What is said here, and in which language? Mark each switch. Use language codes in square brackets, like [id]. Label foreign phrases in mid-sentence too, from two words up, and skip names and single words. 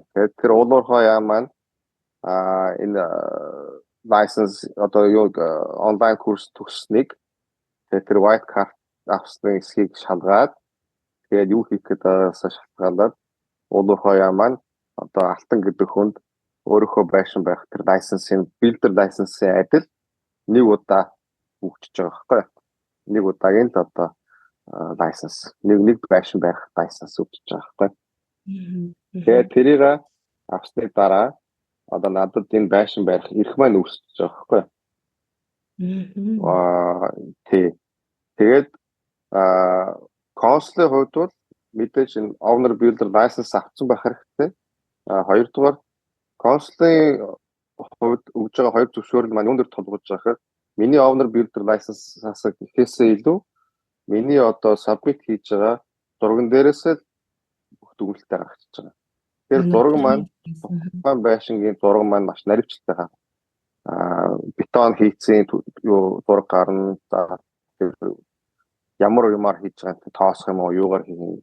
[mn] Тэгээд тэр уул уурхай яам маань энэ license одоо юу онлайн курс төгсснийг тэгээд тэр white card авсны эсхийг шалгаад тэгээд юу хийх гээд байгаасаа шалтгаалаад уул уурхай яам маань одоо алтан гэдэг хүнд өөрийнхөө байшин байх тэр license-ийн [en] builder license-ийн [mn] адил нэг удаа өгчөж байгаа байхгүй. Нэг удаагийн л одоо license нэг байшин байх license өгчөж байгаа байхгүй. Тэгээд тэрийг авсны дараа одоо надад энэ байшин барих эрх маань үүсэж байгаа байхгүй. Тэгээд консулын хувьд бол мэдээж энэ [en] owner builder license [mn] авсан байх хэрэгтэй. Хоёрдугаар консулын хувьд өгж байгаа хоёр зөвшөөрөл маань юунд тулгуур байгаа гэхээр миний [en] owner builder license-аас [mn] гэхээсээ илүү миний одоо submit хийж байгаа зурган дээрээс л бүх дүгнэлтээ гаргачихж байгаа. Тэгэхээр зураг маань тухайн байшингийн зураг маань маш наривчлалтай байгаа. Бетон хийцэн юу зураг гарна. Ямар юмар хийж байгаа тоосох юм уу, юугаар хийх.